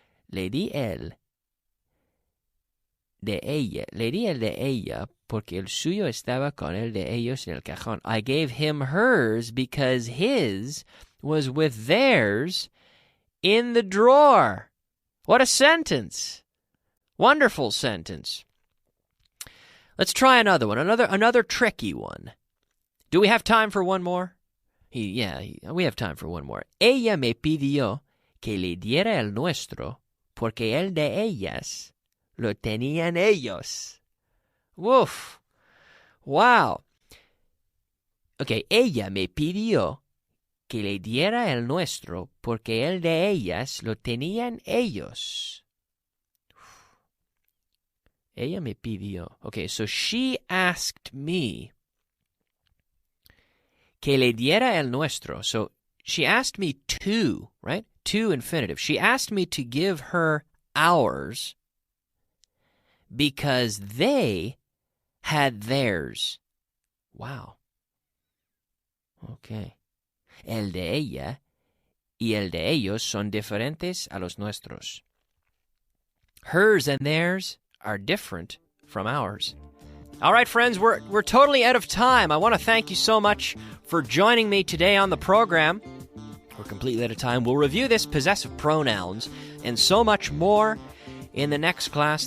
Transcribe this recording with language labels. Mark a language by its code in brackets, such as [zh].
[es] Le di el de ella, porque el suyo estaba con el de ellos en el cajón. [en] I gave him hers because his was with theirs in the drawer. What a sentence. Wonderful sentence. Let's try another one, another tricky one. Do we have time for one more? We have time for one more. [es] Ella me pidió que le diera el nuestro porque el de ellas lo tenían ellos. [en] Woof. Wow. [es] Okay, ella me pidió que le diera el nuestro porque el de ellas lo tenían ellos. Ella me pidió. [en] Okay, so she asked me [es] que le diera el nuestro. [en] So she asked me to, right? To infinitive. She asked me to give her ours because they had theirs. Wow. Okay. [es] El de ella y el de ellos son diferentes a los nuestros. [en] Hers and theirs are different from ours. All right, friends, we're totally out of time. I want to thank you so much for joining me today on the program. We're completely out of time. We'll review this possessive pronouns and so much more in the next class.